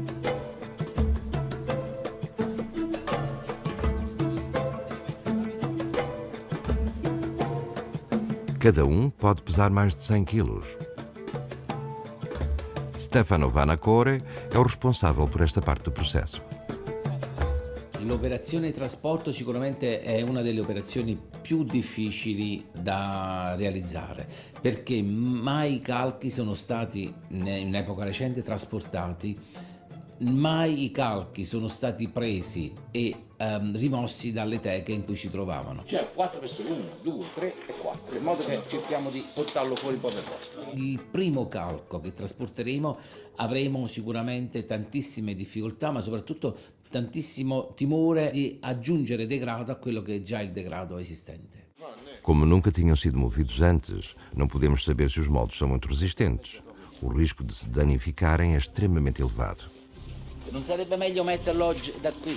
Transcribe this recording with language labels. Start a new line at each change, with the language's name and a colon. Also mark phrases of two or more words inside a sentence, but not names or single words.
Portuguese: Cada um pode pesar mais de 100 quilos. Stefano Vanacore é o responsável por esta parte do processo.
Italian: L'operazione trasporto sicuramente è una delle operazioni più difficili da realizzare, perché mai i calchi sono stati in epoca recente trasportati, mai i calchi sono stati presi e rimossi dalle teche in cui si trovavano. Cioè 4 persone, 1, 2, 3 e 4, in modo che cerchiamo di portarlo fuori un po' per volta. Il primo calco che trasporteremo avremo sicuramente tantissime difficoltà, ma soprattutto tantissimo timore di aggiungere degrado a quello che è già il degrado esistente.
Portuguese: Como nunca tinham sido movidos antes, não podemos saber se os moldes são muito resistentes. O risco de se danificarem é extremamente elevado.
Italian: Non sarebbe meglio metterlo oggi da qui?